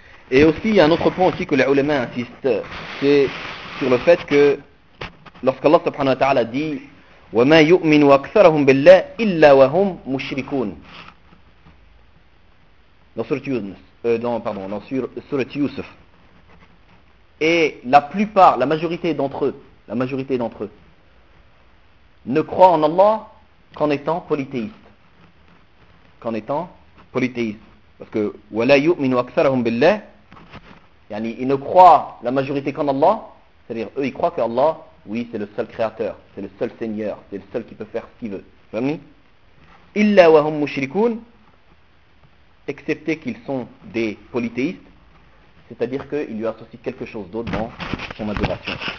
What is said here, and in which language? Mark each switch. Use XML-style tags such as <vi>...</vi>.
<fr>Et aussi, il y a un autre point aussi que les ulémas insistent, c'est sur le fait que lorsqu'Allah subhanahu wa ta'ala dit</fr> <ar>وَمَا يُؤْمِنُوا أَكْثَرَهُمْ بِاللَّهِ إِلَّا وَهُمْ مُشْرِكُونَ</ar> <fr>dans surat Yusuf. Et la majorité d'entre eux ne croient en Allah qu'en étant polythéiste. Parce que</fr> <ar>وَلَا يُؤْمِنُوا أَكْثَرَهُمْ بِاللَّهِ.</ar> <fr>Ils ne croient la majorité qu'en Allah, c'est-à-dire eux ils croient que Allah, oui, c'est le seul créateur, c'est le seul seigneur, c'est le seul qui peut faire ce qu'il veut.</fr> <ar>Illa wa hum mushrikun,</ar> <fr>excepté qu'ils sont des polythéistes, c'est-à-dire qu'ils lui associent quelque chose d'autre dans son adoration.</fr>